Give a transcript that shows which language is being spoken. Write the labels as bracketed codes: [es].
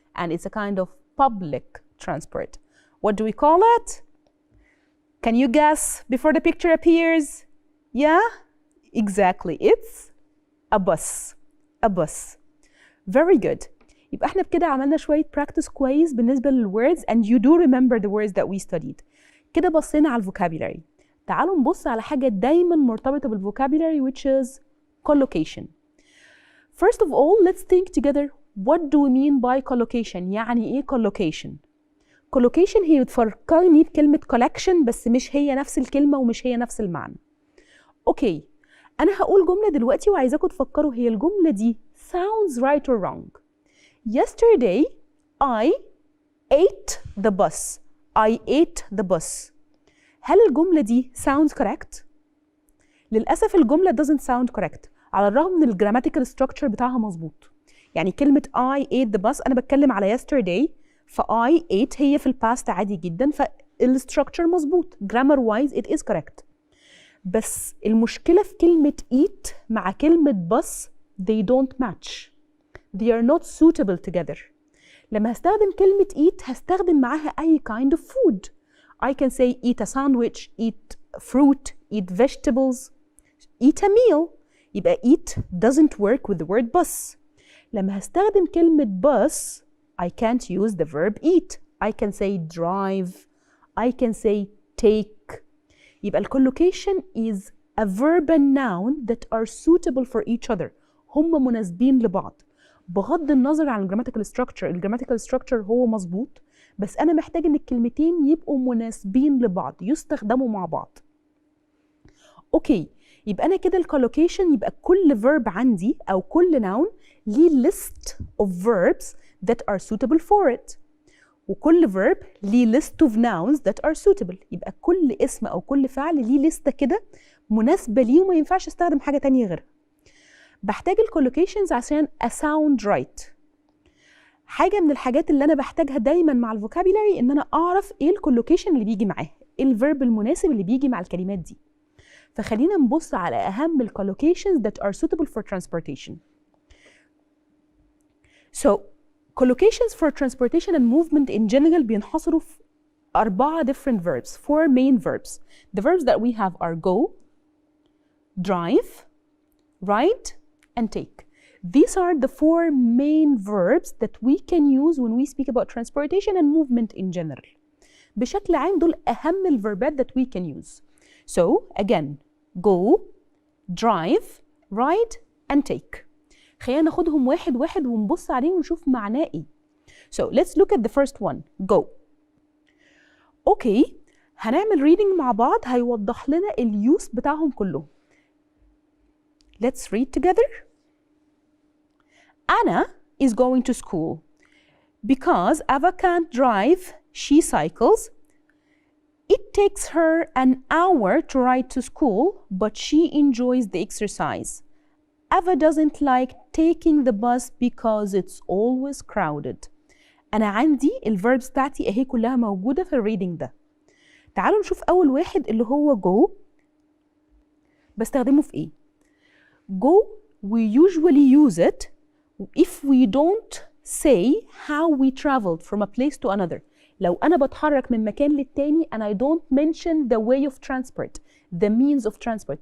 [en] And it's a kind of public transport. What do we call it? Can you guess before the picture appears? Yeah, exactly. It's a bus. A bus. Very good. [ar] يبقى احنا بكده عملنا شوية practice كويس بالنسبة للwords [en] and you do remember the words that we studied. [ar] كده بصينا على الفوكابيلاري. تعالوا نبص على حاجة دايما مرتبطة بالفوكابيلاري [en] which is collocation. First of all, let's think together what do we mean by collocation؟ [ar] يعني ايه collocation؟ collocation هي بتفكرني بكلمة collection بس مش هي نفس الكلمة ومش هي نفس المعنى. اوكي، أنا هقول جملة دلوقتي وعايزاكم تفكروا هي الجملة دي [en] sounds right or wrong. Yesterday, I ate the bus. I ate the bus. [ar] هل الجملة دي [en] sounds correct؟ [ar] للأسف الجملة [en] doesn't sound correct [ar] على الرغم من الجراماتيكال structure بتاعها مظبوط. يعني كلمة [en] I ate the bus [ar] أنا بتكلم على yesterday، ف I ate هي في الباست عادي جدا، فالstructure مظبوط. [en] grammar wise it is correct. [ar] بس المشكلة في كلمة eat مع كلمة bus [en] they don't match. They are not suitable together. [ar] لما هستخدم كلمة eat هستخدم معاها أي [en] kind of food. I can say eat a sandwich, eat fruit, eat vegetables, eat a meal. [ar] يبقى [en] eat doesn't work with the word bus. [ar] لما هستخدم كلمة [en] bus I can't use the verb eat. I can say drive, I can say take. [ar] يبقى [en] collocation is a verb and noun that are suitable for each other. [ar] هم مناسبين لبعض. بغض النظر عن الجراماتيكال ستراكشر، الجراماتيكال ستراكشر هو مظبوط، بس انا محتاج ان الكلمتين يبقوا مناسبين لبعض، يستخدموا مع بعض. اوكي، يبقى انا كده الكولوكيشن يبقى كل فيرب عندي او كل ناون ليه [en] list of verbs that are suitable for it، [ar] وكل verb ليه [en] list of nouns that are suitable. [ar] يبقى كل اسم او كل فعل ليه لستة كده مناسبة ليه وما ينفعش استخدم حاجة تانية غيرها. بحتاج الكولوكيشنز عشان أساوند رايت. حاجة من الحاجات اللي أنا بحتاجها دايما مع الفوكابيلاري إن أنا أعرف إيه الكولوكيشن اللي بيجي معاه، إيه الفيرب المناسب اللي بيجي مع الكلمات دي. فخلينا نبص على أهم الكولوكيشنز [en] that are suitable for transportation. So, collocations for transportation and movement in general [ar] بينحصروا في [en] 4 different verbs, 4 main verbs. The verbs that we have are go, drive, ride, and take. These are the 4 main verbs that we can use when we speak about transportation and movement in general. [ar] بشكل عام دول أهم الفيربات [en] that we can use. So again, go, drive, ride, and take. [ar] خلينا ناخدهم واحد واحد ونبص عليهم ونشوف معناه إيه. [en] So let's look at the first one, go. [ar] Okay, هنعمل reading مع بعض هيوضح لنا اليوز بتاعهم كلهم. [en] Let's read together. Anna is going to school. Because Ava can't drive, she cycles. It takes her an hour to ride to school, but she enjoys the exercise. Ava doesn't like taking the bus because it's always crowded. [ar] أنا عندي الverbs بتاعتي أهي كلها موجودة في الريدنج ده. تعالوا نشوف أول واحد اللي هو go. بستخدمه في إيه؟ [en] Go, we usually use it if we don't say how we traveled from a place to another. [ar] لو أنا بتحرك من مكان للتاني [en] and I don't mention the way of transport, the means of transport.